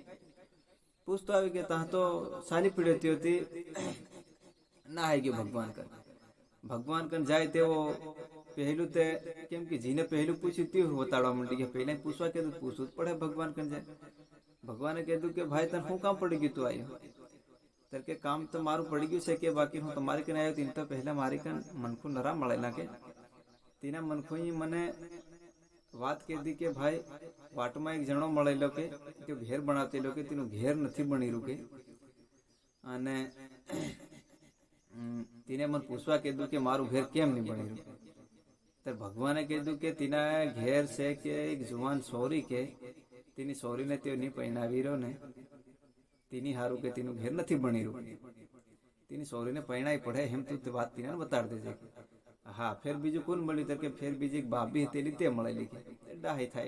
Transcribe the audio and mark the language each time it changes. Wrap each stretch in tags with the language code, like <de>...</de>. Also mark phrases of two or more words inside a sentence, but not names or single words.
<bhb>पूछतो अभी के ता तो साली पीड़ती होती ना है कि भगवान कन जाए ते वो पहलू ते केम कि जीने पहलू पूछी थी बताड़ा मंडी के पहले पूछवा के पूछू पड़े भगवान कन जाए भगवान ने कह दू के भाई तन हूँ काम पड़ेगी तू आई तर के काम तो मारू पड़ेगी से के बाकी हूँ तुम्हारे कन आयो तीन तो पहले मारी कन मनखू नरा मळे ना के तीना मनखू ही मने बात कह दी के भाई वाट में एक जणो मळेलो के त्यो घेर बनाते लो के तीनो घेर नहीं बनी रुके अने तीने मन पूछवा कह के मारू घेर केम नहीं बनी रू तर भगवाने कह के तीना घेर से के एक जुवान सोरी के तीनी सोरी ने त्यो नहीं पहनावी रो ने तीनी हारू के तीनु घेर नहीं बनी रू तीनी सोरी ने पहनाई पड़े हम तू बात तीने बता देजे हाँ फिर बीजू कौन मळी तर के फिर बीजी एक भाभी हतेली ते मळेली के डाही थाय</bhb>